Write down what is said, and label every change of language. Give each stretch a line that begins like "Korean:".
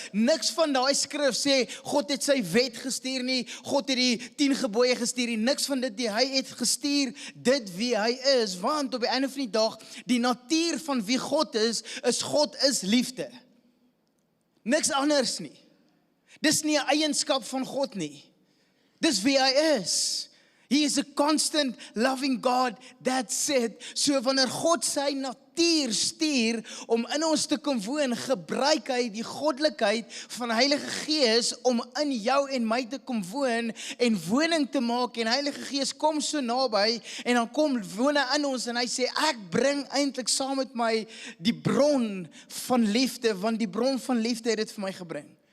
Afrikaans: Niks van daai skrif sê, God het sy wet gestuur nie, God het die 10 gebooie gestuur nie, niks van dit nie, hy het gestuur dit wie hy is, want op die einde van die dag, die natuur van wie God is liefde. Niks anders nie. Dis nie 'n eienskap van God nie. Dis wie hy is.
English: He is a constant loving God, that's it.
Afrikaans: So wanneer God sy natuur stuur om in ons te kom woon, gebruik hy die goddelikheid van die Heilige Gees om in jou en my te kom woon en woning te maak en Heilige Gees kom so naby en dan kom woon hy in ons en hy sê ek bring eintlik saam met my die bron van liefde, want die bron van liefde het dit vir my gebring.